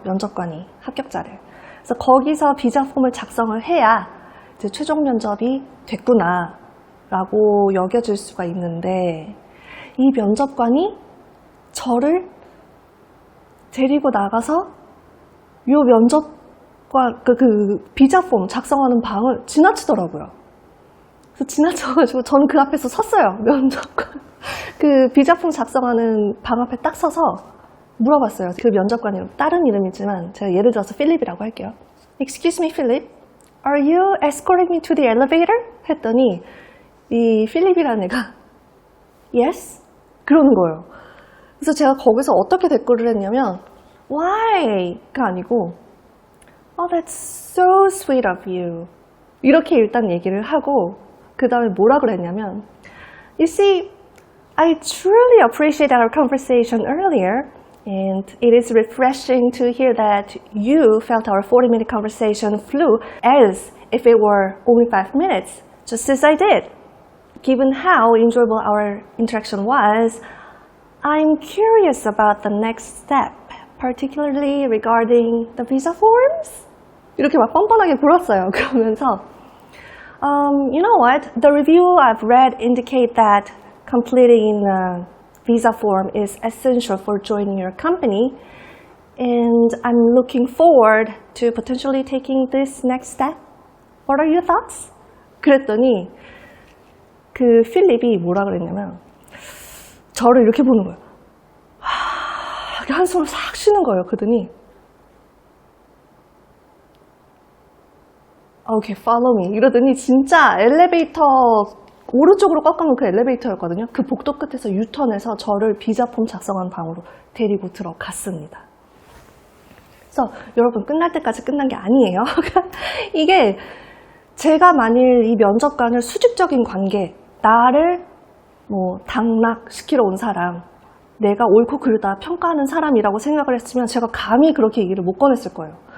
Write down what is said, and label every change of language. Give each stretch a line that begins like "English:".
Korean: 면접관이 합격자를. 그래서 거기서 비자 폼을 작성을 해야 이제 최종 면접이 됐구나 라고 여겨질 수가 있는데, 이 면접관이 저를 데리고 나가서 요 면접관 그 비자 폼 작성하는 방을 지나치더라고요. 그래서 지나쳐가지고 저는 그 앞에서 섰어요. 면접관 그 비자 폼 작성하는 방 앞에 딱 서서 물어봤어요. 그 면접관이 다른 이름이지만 제가 예를 들어서 필립이라고 할게요.
English: Excuse me, Philip. Are you escorting me to the elevator?
Korean: 했더니 이 필립이라는 애가 Yes? 그러는 거예요. 그래서 제가 거기서 어떻게 댓글을 했냐면 Why?가 아니고
English: Oh, that's so sweet of you.
Korean: 이렇게 일단 얘기를 하고 그 다음에 뭐라 그랬냐면
English: You see, I truly appreciate our conversation earlier and it is refreshing to hear that you felt our 40-minute conversation flew as if it were only 5 minutes, just as I did. Given how enjoyable our interaction was, I'm curious about the next step, particularly regarding the visa forms.
Korean: 이렇게 막 뻔뻔하게 굴었어요. 그러면서
English: you know what? The review I've read indicate that completing a visa form is essential for joining your company, and I'm looking forward to potentially taking this next step. What are your thoughts?
Korean: 그랬더니 그 필립이 뭐라 그랬냐면 저를 이렇게 보는 거예요. 이렇게 한숨을 싹 쉬는 거예요. 그러더니
English: Okay, follow me.
Korean: 이러더니 진짜 엘리베이터 오른쪽으로 꺾어놓은 그 엘리베이터였거든요. 그 복도 끝에서 유턴해서 저를 비자폼 작성한 방으로 데리고 들어갔습니다. 그래서 여러분 끝날 때까지 끝난 게 아니에요. 이게 제가 만일 이 면접관을 수직적인 관계, 나를 뭐 당락시키러 온 사람, 내가 옳고 그르다 평가하는 사람이라고 생각을 했으면 제가 감히 그렇게 얘기를 못 꺼냈을 거예요.